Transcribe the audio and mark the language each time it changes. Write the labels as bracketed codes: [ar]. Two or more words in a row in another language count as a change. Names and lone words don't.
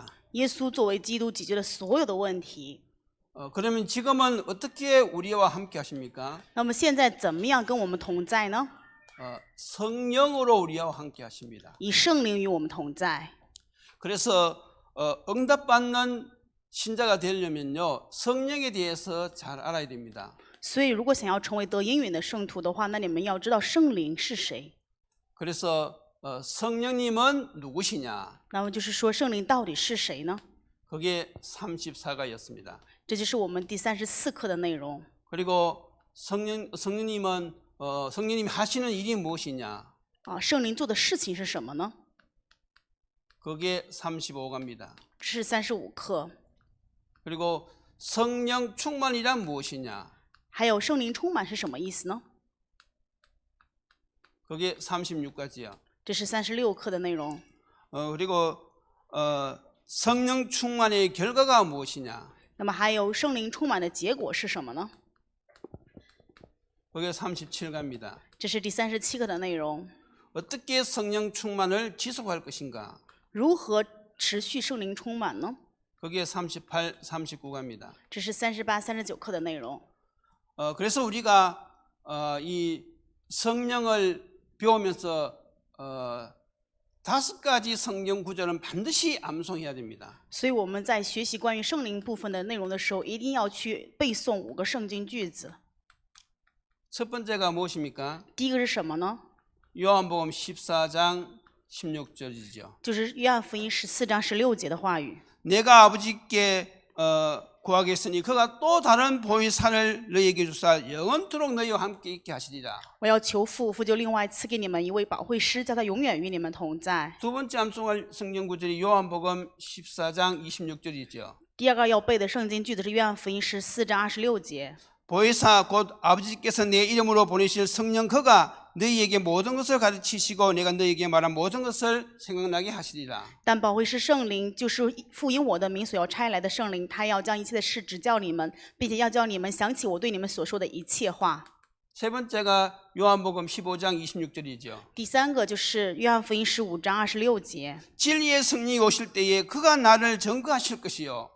[zh] 耶稣作为基督解决了所有的问题。 [ko] 그러면 지금은 어떻게 우리와 함께 하십니까? [zh] 那么现在怎么样跟我们同在呢？ [ko] 성령으로 우리와 함께 하십니다. [zh] 以圣灵与我们同在。 [ko] 그래서 응답받는 신자가 되려면요 성령에 대해서 잘 알아야 됩니다. [zh] 所以，如果想要成为得应允的圣徒的话，那你们要知道圣灵是谁。 [ko] 그래서 성령님은 누구시냐? [zh] 那么就是说，圣灵到底是谁呢？ [ko] 그게 34가였습니다. [zh] 这就是我们第34课的内容。 [ko] 그리고 성령님은 성령님이 하시는 일이 무엇이냐? [zh] 圣灵做的事情是什么呢？ [ko] 그게 35가입니다. [zh] 这是35课。 [ko] 그리고 성령 충만이란 무엇이냐? [zh] 还有圣灵充满是什么意思呢？ [ko] 그게 36가지요. [zh] 这是36课的内容。 [ko] 그리고 성령 충만의 결과가 무엇이냐? [zh] 那么还有圣灵充满的结果是什么呢？ [ko] 그게 37가입니다. [zh] 这是第37课的内容。 [ko] 어떻게 성령 충만을 지속할 것인가? [zh] 如何持续圣灵充满呢？ [ko] 그게 38, 39가입니다. [zh] 这是38、39课的内容。 [ko] 그래서 우리가 이 성령을 배우면서 5가지 성경 구절은 반드시 암송해야 됩니다. [zh] 所以我们在学习关于圣灵部分的内容的时候，一定要去背诵5个圣经句子。 [ko] 첫 번째가 무엇입니까? [zh] 第一个是什么呢？ [ko] 요한복음 14장 16절이죠. [zh] 就是约翰福音14章16节的话语。 [ko] 내가 아버지께 구하겠으니 그가 또 다른 보혜사를 너희에게 주사 영원토록 너희와 함께 있게 하시리라. [zh] 我要求父，父就另外赐给你们一位保惠师，叫他永远与你们同在。 [ko] 두 번째 암송할 성경 구절이 요한복음 14장 26절이죠. [zh] 第二个要背的圣经句子是约翰福音14章26节。 [ko] 보혜사 곧 아버지께서 내 이름으로 보내실 성령 그가 너희에게 모든 것을 가르치시고 내가 너희에게 말한 모든 것을 생각나게 하시리라. [zh] 但保惠师圣灵就是父因我的名所要差来的圣灵，他要将一切的事指教你们，并且要叫你们想起我对你们所说的一切话。 [ko] 세 번째가 요한복음 15장 26절이죠. [zh] 第三个就是约翰福音15章26节。 [ko] 진리의 성령이 오실 때에 그가 나를 증거하실 것이요.